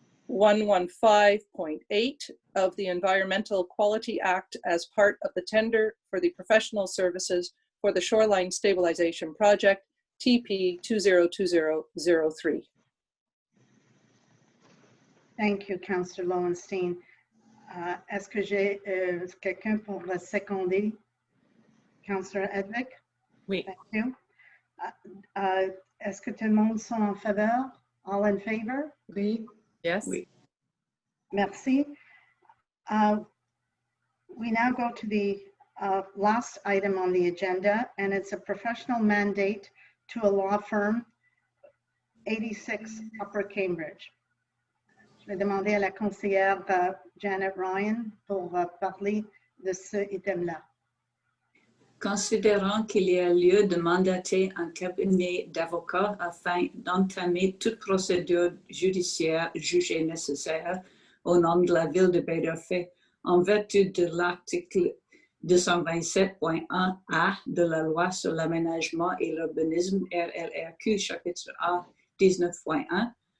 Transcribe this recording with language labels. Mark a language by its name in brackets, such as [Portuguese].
[English] 115.8 of the Environmental Quality Act as part of the tender for the professional services for the Shoreline Stabilization Project, TP 202003. Thank you, Councillor Lowenstein. [French] Est-ce que j'ai quelqu'un pour le seconder? [English] Councillor Edvick? [French] Oui. [English] Thank you. [French] Est-ce que tout le monde sont en faveur? [English] All in favor? [French] Oui. [English] Yes. [French] Oui. Merci. [English] We now go to the last item on the agenda, and it's a professional mandate to a law firm, 86 Upper Cambridge. [French] Je vais demander à la conseillère Janet Ryan pour parler de ce item-là. Considérant qu'il y a lieu de mandater un cabinet d'avocats afin d'entamer toute procédure judiciaire jugée nécessaire au nom de la ville de Baie-D'Urfé, en vertu de l'article 227.1a de la loi sur l'aménagement et l'urbanisme RLRQ chapitre A 19.1,